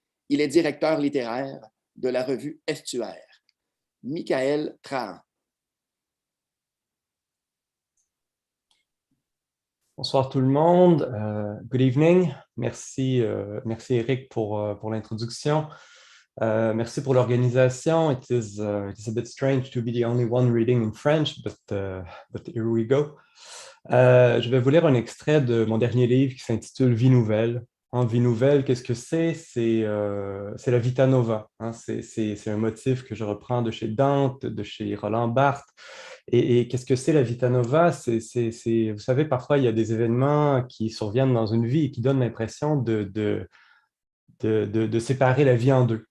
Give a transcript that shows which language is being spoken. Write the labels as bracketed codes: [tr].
[fr] Il est directeur littéraire de la revue Estuaire. Michaël Trahan. Bonsoir tout le monde. [en] Good evening. [fr] Merci, merci Eric pour l'introduction. Merci pour l'organisation. [en] It is a bit strange to be the only one reading in French, but here we go. [fr] Je vais vous lire un extrait de mon dernier livre qui s'intitule Vie nouvelle. En vie nouvelle, qu'est-ce que c'est? C'est la vita nova. Hein? C'est un motif que je reprends de chez Dante, de chez Roland Barthes. Et qu'est-ce que c'est la vita nova? Vous savez, parfois, il y a des événements qui surviennent dans une vie et qui donnent l'impression de séparer la vie en deux.